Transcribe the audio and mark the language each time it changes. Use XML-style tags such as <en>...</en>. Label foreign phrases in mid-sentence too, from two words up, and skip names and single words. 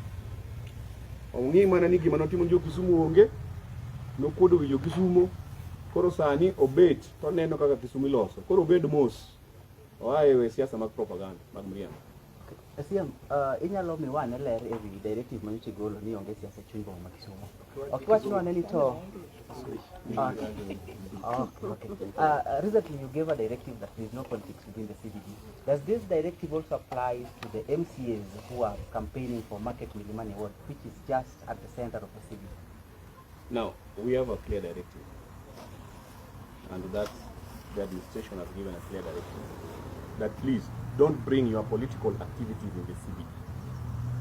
<luo>Ong'i mana ni gima notimo jo Kisumu onge, nokuodo wi jo Kisumu. Koro sani obet to neno kaka Kisumu iloso. Koro obed mos. Oaye we siasa mag propaganda mag miriambo. Asiam, inyalo miwane ler ewi directive manyocha golo ni onge siasa e chuny boma ma Kisumu. Ok wach ni wane ni to</luo> <en>recently you gave a directive that there is no politics within the CBD. Does this directive also apply to the MCAs who are campaigning for Market Milimani Ward, which is just at the center of the CBD? Now, we have a clear directive. And that the administration has given a clear directive that please don't bring your political activities in the CBD.</en>